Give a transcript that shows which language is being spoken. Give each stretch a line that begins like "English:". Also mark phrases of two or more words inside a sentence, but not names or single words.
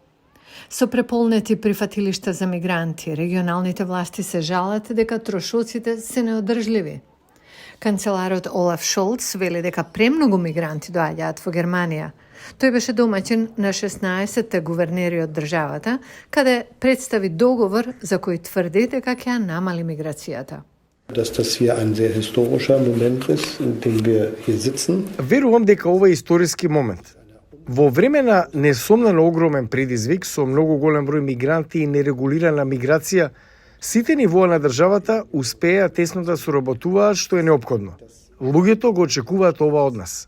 Macedonian: Со преполнети прифатилишта за мигранти, регионалните власти се жалат дека трошоците се неодржливи. Канцеларот Олаф Шолц вели дека премногу мигранти доаѓаат во Германија. Тој беше домаќин на 16-те гувернери од државата, каде представи договор за кој тврди дека ќе намали миграцијата.
German: Dass das hier ein sehr historischer Moment ist, in dem wir hier sitzen.
Macedonian: Верувам дека ова е историски момент. Во време на несомнено огромен предизвик со многу голем број мигранти и нерегулирана миграција, сите нивоа на државата успеа тесно да соработуваат, што е неопходно. Луѓето го очекуваат ова од нас.